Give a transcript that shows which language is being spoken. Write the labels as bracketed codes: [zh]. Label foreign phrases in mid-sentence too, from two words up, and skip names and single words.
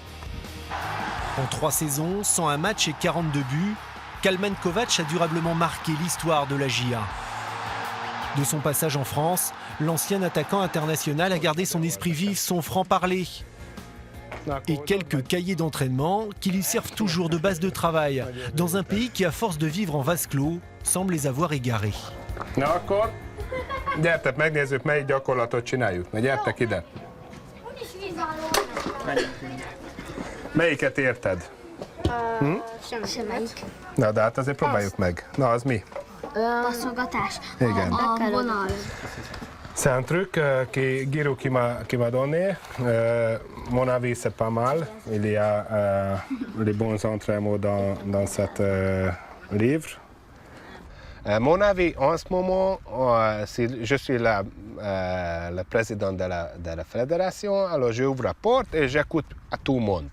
[fr] En 3 saisons, 101 matchs et 42 buts, Kalman Kovac a durablement marqué l'histoire de la JA. De son passage en France, l'ancien attaquant international a gardé son esprit vif, son franc-parler et quelques cahiers d'entraînement qui lui servent toujours de base de travail dans un pays qui, à force de vivre en vase clos, semble les avoir égarés. [hu] Na akkor, gyertek, megnézzük, melyik gyakorlatot csináljuk. Na gyertek ide. Melyiket érted? Semmelyik. Na, de hát azért próbáljuk meg. Na, az mi? Passzolgatás. Igen. A vonal. [fr] C'est un truc Giroud qui m'a donné. Mon avis, c'est pas mal. Il y a les bons entraînements dans cet livre. Mon avis, en ce moment, je suis le président de la fédération, alors j'ouvre la porte et j'écoute à tout le monde.